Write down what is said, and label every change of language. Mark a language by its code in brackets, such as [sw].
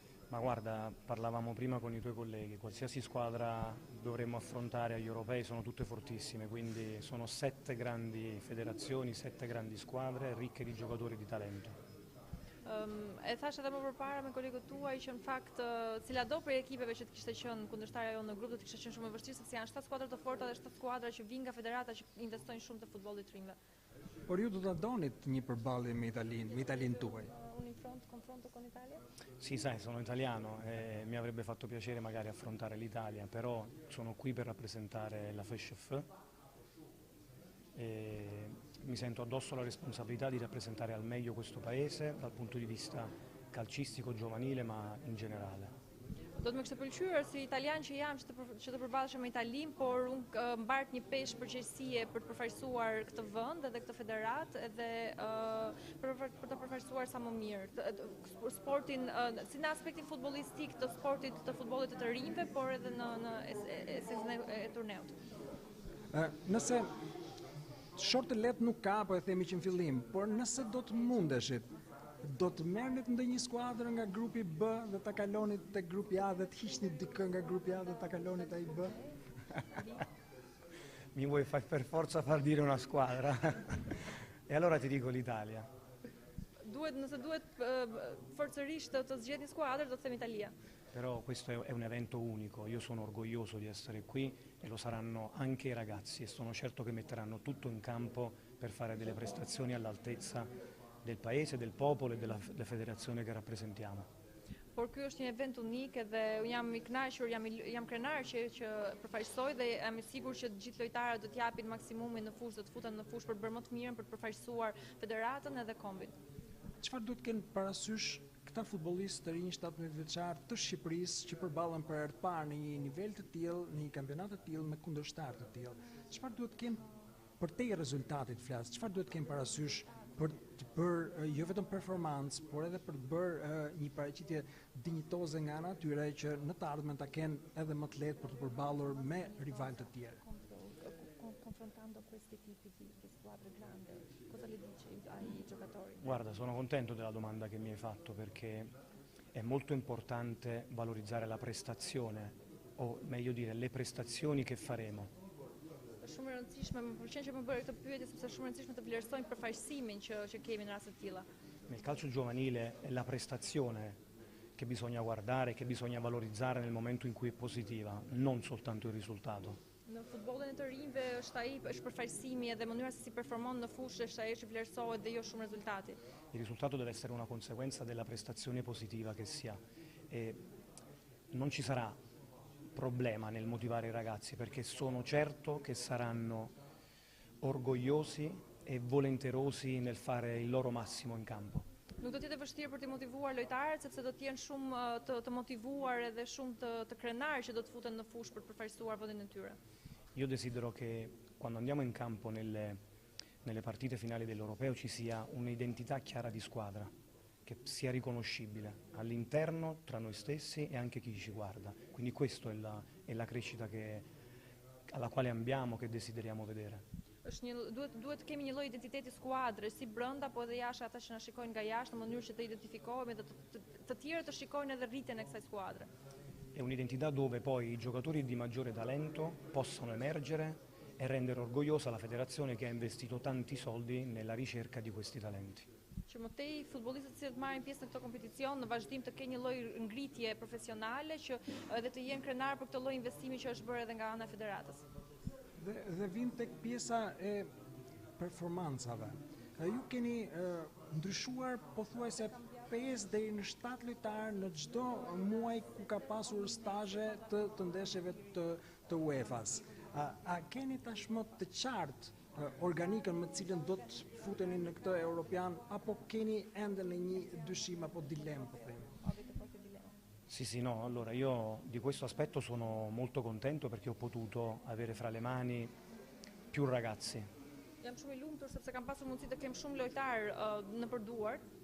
[it] Ma guarda, parlavamo prima con i tuoi colleghi, qualsiasi squadra dovremmo affrontare agli europei sono tutte fortissime, quindi sono 7 grandi federazioni, 7 grandi squadre ricche di giocatori di talento. [sq] E thash edhe më përpara me kolegët tuaj që në fakt cila do prej ekipeve që të kishte qenë kundërshtarja jonë në grup do të kishte qenë shumë e vështirë sepse janë 7 skuadra të forta dhe 7 skuadra që vinë nga federata që investojnë shumë te futbolli të rinjve. Por ju do ta donit një përballje me Italinë tuaj. [it] Un confronto con l'Italia? Sì, sai, sono italiano e mi avrebbe fatto piacere magari affrontare l'Italia, però sono qui per rappresentare la FESCF e mi sento addosso la responsabilità di rappresentare al meglio questo paese dal punto di vista calcistico giovanile ma in generale. [sq] Do të më kishte pëlqyer si italian që jam që të përballesha me Italinë, por unë mbart një peshë përgjegjësie për të përfaqësuar këtë vend edhe këtë federat edhe për të përfaqësuar sa më mirë sportin si në aspektin futbollistik të sportit të futbollit të rinjve, por edhe në esencën e turneut. Nëse short e lehtë nuk ka, po e themi që në fillim, por nëse do të mundeshit, do të merrnit ndonjë skuadër nga grupi B dhe ta kalonit te grupi A dhe të hiqnit dikë nga grupi A dhe ta kalonit ai B? [it] Mi vuoi far per forza far dire una squadra? E allora ti dico l'Italia. [sq] Nëse duhet forcërisht të zgjedh një skuadër, do të them Italia. [it] Però questo è un evento unico, io sono orgoglioso di essere qui e lo saranno anche i ragazzi e sono certo che metteranno tutto in campo per fare delle prestazioni all'altezza del paese, del popolo e della federazione che rappresentiamo. [sq] Por ky është një event unik edhe jam i kënaqur, jam krenar që përfaqësoj dhe jam i sigurt që të gjithë lojtarët do të japin maksimumin në fushë, do të futen në fushë për bërë më të mirën, për të përfaqësuar federatën edhe kombin. Çfarë duhet të kenë parasysh këta futbollistë të rinj 17 vjeçar të Shqipërisë që përballen për herë të parë në një nivel të tillë, në një kampionat të tillë me kundërshtar të tillë? Çfarë duhet të kenë për te rezultatit flas? Çfarë duhet të kenë parasysh për të bërë jo vetëm performancë, por edhe për të bërë një paraqitje dinjitoze nga ana tyre që në të ardhmen ta kenë edhe më të lehtë për të përballur me rival të tjerë. [it] Confrontando questi tipi di squadre grandi, cosa le dici ai giocatori? Guarda, sono contento della domanda che mi hai fatto perché è molto importante valorizzare la prestazione, o meglio dire le prestazioni che faremo. [sq] Shumë e rëndësishme, më pëlqen që më bëre këtë pyetje sepse është shumë e rëndësishme të vlerësojmë përfaqësimin që kemi në raste të tilla. [it] Nel calcio giovanile è la prestazione che bisogna guardare, che bisogna valorizzare nel momento in cui è positiva, non soltanto il risultato. [sq] Në futbollin e të rinjve është përfaqësimi edhe mënyra se si performon në fushë është ajo që vlerësohet dhe jo shumë rezultati. [it] Il risultato deve essere una conseguenza della prestazione positiva che si ha e non ci sarà problema nel motivare i ragazzi perché sono certo che saranno orgogliosi e volenterosi nel fare il loro massimo in campo. [sq] Nuk do të jetë vështirë për të motivuar lojtarët sepse do të jenë shumë të motivuar edhe shumë të krenarë që do të futen në fushë për të përfaqësuar vendin e tyre. [it] Io desidero che quando andiamo in campo nelle partite finali dell'Europeo ci sia un'identità chiara di squadra, che sia riconoscibile all'interno, tra noi stessi e anche chi ci guarda. Quindi questa è la crescita alla quale ambiamo, che desideriamo vedere. [sq] Duhet të kemi një lloj identiteti skuadre, si brenda, po edhe jashtë ata që na shikojnë nga jashtë në mënyrë që të identifikohemi dhe të tjerë të shikojnë edhe rritjen e kësaj skuadre. [it] È un'identità dove poi i giocatori di maggiore talento possono emergere e rendere orgogliosa la federazione che ha investito tanti soldi nella ricerca di questi talenti. [sq] Që më tej futbollistët që marrin pjesë në këtë kompeticion në vazhdim të kenë një lloj ngritje profesionale që edhe të jenë krenar për këtë lloj investimi që është bërë edhe nga ana e federatës. Dhe vin tek pjesa e performancave. Ju keni ndryshuar pothuajse 5 deri në 7 lojtarë në çdo muaj ku ka pasur stazhe të ndeshjeve të UEFA-s. A keni tashmë të qartë organikën me cilën do të futeni në këtë Europian apo keni ende në një dyshim apo dilemë po themi? [it] Sì, no, allora io di questo aspetto sono molto contento perché ho potuto avere fra le mani più ragazzi. [sq] Jam shumë i lumtur sepse kam pasur mundësi të kem shumë lojtarë në përduar.